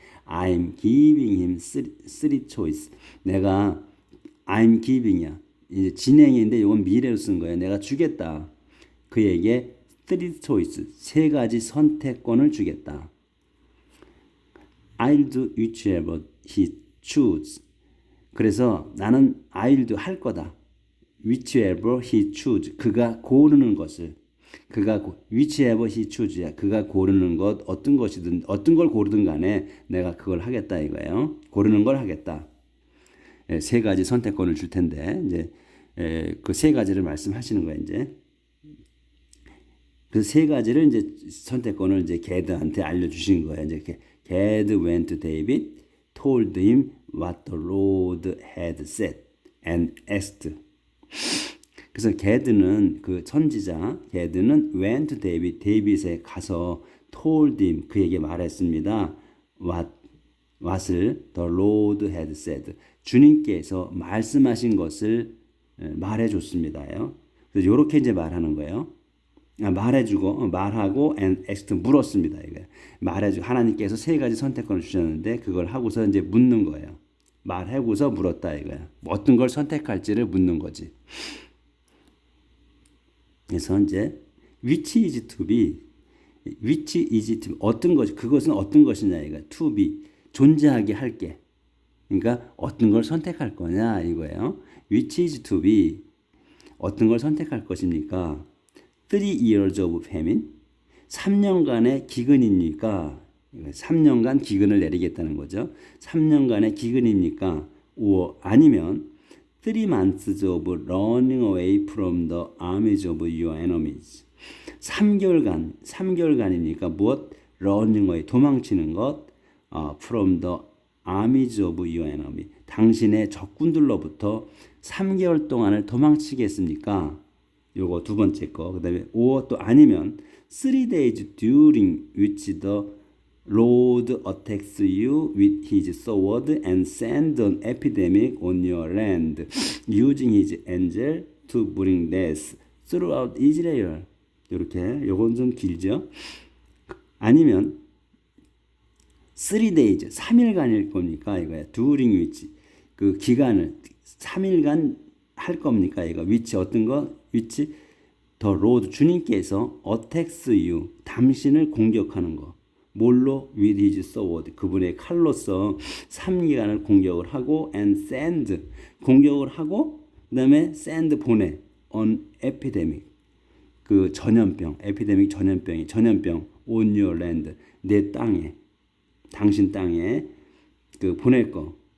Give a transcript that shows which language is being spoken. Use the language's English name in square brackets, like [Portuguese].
[English] I'm giving him three choice. [Korean] 내가 [English] I'm giving [Korean] 이야. 이제 진행인데 이건 미래로 쓴 거예요. 내가 주겠다. 그에게 [English] three choice, [Korean] 세 가지 선택권을 주겠다. [English] I'll do whichever he choose. [Korean] 그래서 나는 [English] I'll do [Korean] 할 거다. [English] whichever he choose. [Korean] 그가 고르는 것을. whichever he choose야. 그가 고르는 것 어떤 것이든 어떤 걸 고르든 간에 내가 그걸 하겠다 이거예요. 고르는 걸 하겠다. 세 가지 선택권을 줄 텐데 이제 그 세 가지를 말씀하시는 거예요, 이제. 그 세 가지를 이제 선택권을 이제 게드한테 알려주신 거예요. [English] 이제 게드 went to David, told him what the Lord had said, and asked. [Korean] 그래서 게드는 그 선지자, 게드는 [English] went to David, [Korean] 데이빗에 가서 [English] told him, [Korean] 그에게 말했습니다. what을 [English] the Lord had said, [Korean] 주님께서 말씀하신 것을 말해줬습니다요. 그래서 이렇게 이제 말하는 거예요. 말해주고 말하고 [English] and asked [Korean] 물었습니다. 이거 말해주고 하나님께서 세 가지 선택권을 주셨는데 그걸 하고서 이제 묻는 거예요. 말하고서 물었다 이거야. 어떤 걸 선택할지를 묻는 거지. 그래서 이제 [English] which is to be, [Korean] which is to be 어떤 것이 그것은 어떤 것이냐 이거. to be 존재하게 할게. 그러니까 어떤 걸 선택할 거냐 이거예요. [English] which is to be [Korean] 어떤 걸 선택할 것입니까? [English] 3 years of famine [Korean] 3년간의 기근입니까? 3년간 기근을 내리겠다는 거죠. 3년간의 기근입니까? 아니면 [English] 3 months of running away from the armies of your enemies [Korean] 3개월간입니까? 무엇? [English] running away [Korean] 도망치는 것 [English] from the armies of your enemy [Korean] 당신의 적군들로부터 3개월 동안을 도망치겠습니까? 요거 두 번째 거. 그다음에 또 아니면 [English] 3 days during which the Lord attacks you with his sword and send an epidemic on your land using his angel to bring death throughout Israel. [Korean] 이렇게 요건 좀 길죠. 아니면 [English] 3 days [Korean] 3일간일 겁니까? 이거야. [English] during which [Korean] 그 기간을 3일간 할 겁니까? 이거 which 어떤 거? which [English] the Lord [Korean] 주님께서 [English] attacks you [Korean] 당신을 공격하는 거. 뭘로? [English] with his sword [Korean] 그분의 칼로서 3기간을 공격을 하고 [English] and send [Korean] 공격을 하고 그다음에 send 보내 [English] on epidemic [Korean] 그 전염병 epidemic 전염병 [English] on your land [Korean] 내 땅에 당신 땅에 그 보낼 거.